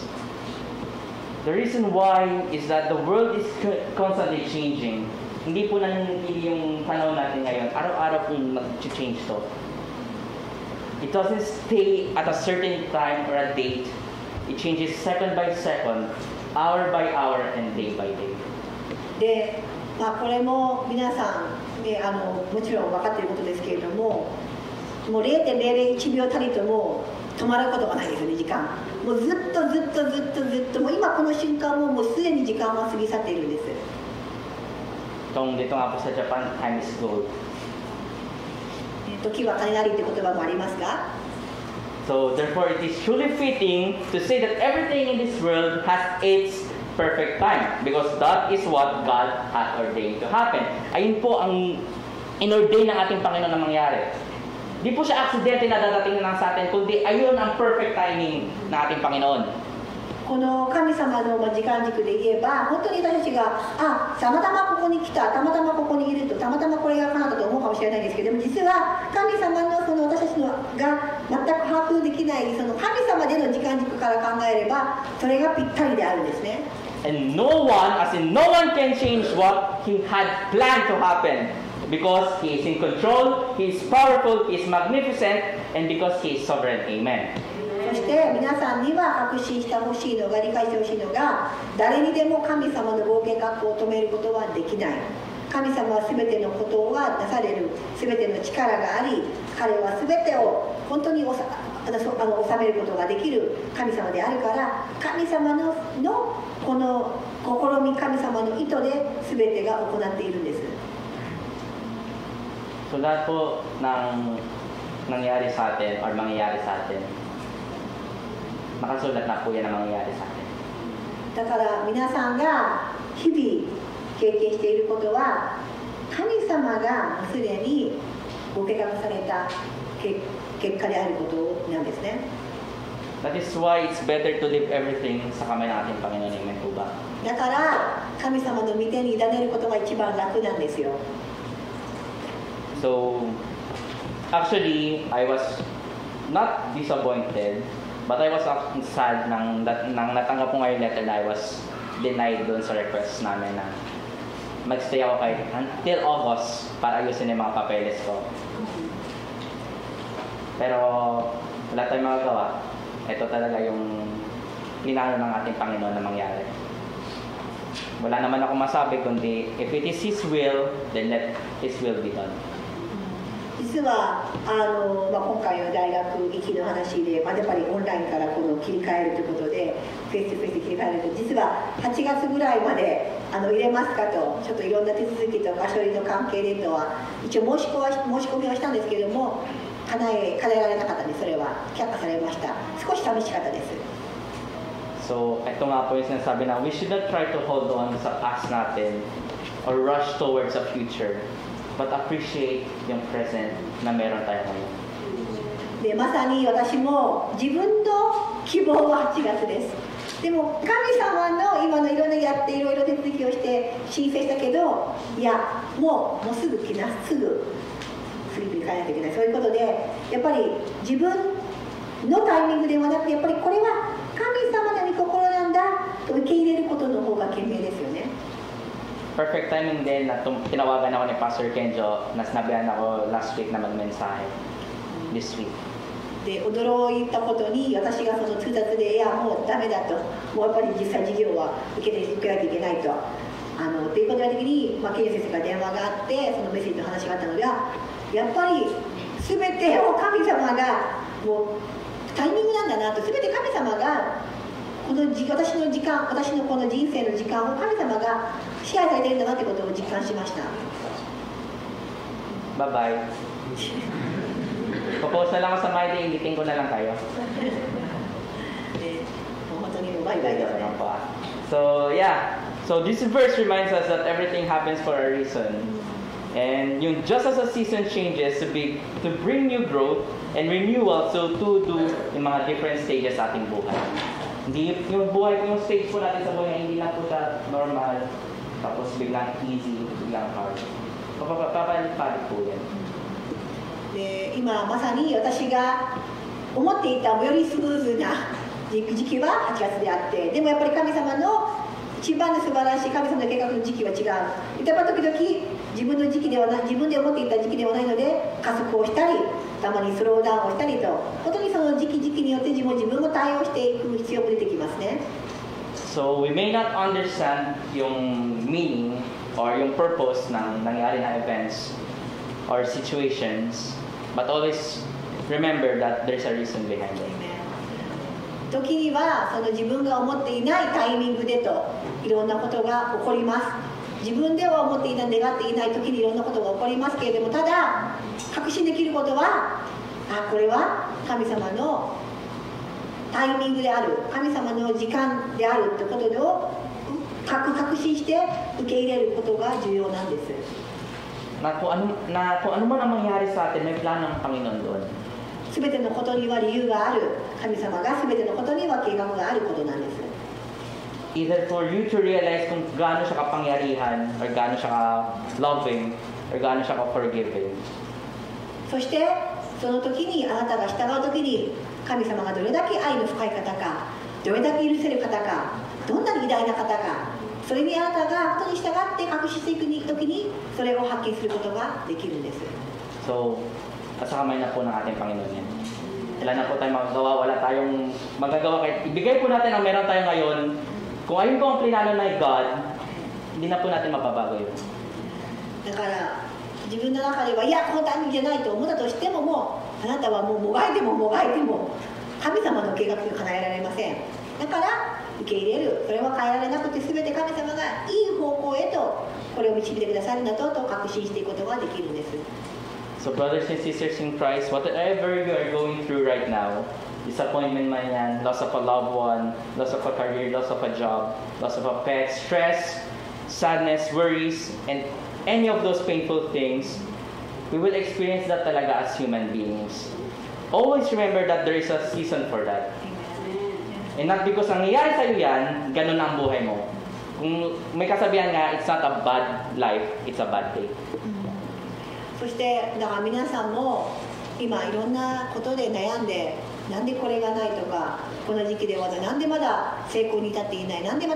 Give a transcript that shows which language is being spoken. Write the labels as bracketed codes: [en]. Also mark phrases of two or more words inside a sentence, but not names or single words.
[en] The reason why is that the world is constantly changing. [tl] Hindi po nananatili yung panahon natin ngayon. Araw-araw pong nag-change to. [en] It doesn't stay at a certain time or a date. It changes second by second, hour by hour, and day by day. [ja] で、これも皆さん、もちろん分かっていることですけれども、もう 0.001 秒たりとも止まることがないですよね、時間。もうずっともう今この瞬間もうすでに時間は過ぎ去っているんです。 [tl] Dito nga po sa Japan, [en] time is gold. [ja] 時は金なりって言葉もありますが、 [en] So therefore it is truly fitting to say that everything in this world has its perfect time because that is what God has ordained to happen. [tl] Ayun po ang inordain ng ating Panginoon na mangyari. Di po siya aksidente na dadating na lang sa atin, kundi ayun ang perfect timing ng ating Panginoon. [ja] この神様の時間軸で言えば、本当に私たちがたまたまここに来た、たまたまここにいると、たまたまこれが叶ったと思うかもしれないですけども、実は神様のその私たちのが全く把握できないその神様での時間軸から考えれば、それがぴったりであるんですね。 [en] And no one, as in no one can change what He had planned to happen. Because He is in control, He is powerful, He is magnificent, and because He is sovereign. Amen. [ja] そして皆さんには確信してほしいのが、理解してほしいのが、誰にでも神様の合計学を止めることはできない。神様は全てのことがなされる、全ての力があり、彼は全てを本当に収めることができる神様であるから、神様のこの試み、神様の意図で全てが行っているんです。 [tl] So lahat po ng nangyari sa atin or mangyayari sa atin, nakasulat na po yan ang mangyayari sa atin. [ja] だから皆さんが日々経験していることは、神様がすでにご計画された結果であることなんですね。 [en] That is why it's better to leave everything [tl] sa kamay ng ating Panginoon. Amen po ba? [ja] だから神様の御手に委ねることが一番楽なんですよ。 [en] So, actually, I was not disappointed, but I was sad [tl] nang natanggap ko nga yung letter na [en] I was denied [tl] doon sa request namin na magstay ako until August para ayusin yung mga papeles ko. Pero wala tayong magagawa. Ito talaga yung pinano ng ating Panginoon na mangyari. Wala naman ako masabi kundi [en] if it is His will, then let His will be done. [ja] 実は今回の大学行きの話で、やっぱりオンラインからこの切り替えるということで、フェイスとフェイスで切り替えると、実は8月ぐらいまで入れますかと、ちょっといろんな手続きとか書類の関係でとは一応申し込みはしたんですけれども、叶えられなかったんで、それは却下されました。少し寂しかったです。 [tl] So, ito nga po yung sinasabi na [en] we should not try to hold on [tl] sa past natin [en] or rush towards a future, but appreciate [tl] yung present na meron tayo ngayon. [ja] でまさに私も自分の希望は8月です。でも神様の今のいろんなやっていろいろ手続きをして申請したけど、いやもうすぐ来な、すぐフィリピンに帰らないといけない、そういうことでやっぱり自分のタイミングではなくて、やっぱりこれは神様の御心なんだと受け入れることの方が賢明ですよね。 [tl] Perfect timing din na tinawagan ako ni Pastor Kenjo na sinabihan ako [en] last week [tl] na magmensahe [en] this week. [ja] で驚いたことに、私がその通達で、いやもうダメだと、もうやっぱり実際授業は受けないといけないとっていうことの時に、ケイジ先生から電話があって、そのメッセージの話があったのでは、やっぱり全てを神様がもうタイミングなんだなと、全て神様がこの私の時間、私のこの人生の時間を神様が支配されているんだなということを実感しました。 [en] Bye bye. [tl] Propose na lang ako sa Friday, inditin ko na lang kayo. [ja] もう本当にもうバイバイですね。 [en] So yeah, so this verse reminds us that everything happens for a reason. And yung just as a season changes to bring new growth and renewal, so to do [tl] yung mga [en] different stages [tl] sa ating buhay. Hindi yung buhay, yung stage po natin sa buhay, hindi lang po siya normal, tapos biglang easy, biglang hard. Papalit po yan. [ja] で今まさに私が思っていたよりスムーズな時期は8月であって、でもやっぱり神様の一番の素晴らしい神様の計画の時期は違う。やっぱ時々自分の時期ではない、自分で思っていた時期ではないので加速をしたり、たまにスローダウンをしたりと、本当にその時期によって自分も対応していく必要も出てきますね。 [en] So we may not understand yung meaning or yung purpose [tl] ng nangyari na [en] events or situations, but always remember that there's a reason behind it. [ja] 時にはその自分が思っていないタイミングでといろんなことが起こります。自分では思っていない、願っていない時にいろんなことが起こりますけれども、ただ確信できることは、これは神様のタイミングである、神様の時間であるということを確信して受け入れることが重要なんです。 [tl] Kung ano man ang mangyari sa atin, may plano ng Panginoon doon. [ja] すべてのことには理由がある。神様がすべてのことには計画があることなんです。 [en] Either for you to realize [tl] kung gaano siya kapangyarihan, or gaano siya ka-loving, or gaano siya ka-forgiving. [ja] そしてその時にあなたが従う時に神様がどれだけ愛の深い方か、どれだけ許せる方か、どんなに偉大な方か、それにあなたが本当に従って確信していく時にそれを発見することができるんです。 [tl] So, sa kamay na po ng ating Panginoon yan. Wala na po tayong magagawa, wala tayong magagawa. Kahit ibigay po natin ang meron tayo ngayon. Kung ayun po ang plinano ng God, hindi na po natin mababago yun. [ja] だから自分の中ではいやこのタイミングじゃないと思ったとしても、もうあなたはもうもがいてももがいても神様の計画に叶えられません。だから受け入れる、それは変えられなくて、全て神様がいい方向へとこれを導いてくださるんだと確信していくことができるんです。 [en] So brothers and sisters in Christ, whatever you are going through right now, disappointment [tl] man yan, [en] loss of a loved one, loss of a career, loss of a job, loss of a pet, stress, sadness, worries, and any of those painful things, we will experience that talaga as human beings. Always remember that there is a season for that. And not because [tl] nangyayari sa'yo yan, ganun ang buhay mo. Kung may kasabihan nga, [en] it's not a bad life, it's a bad day. [ja] そしてだから皆さんも今いろんなことで悩んで、なんでこれがないとか、この時期ではなんでまだ成功に至っていない、なんでまた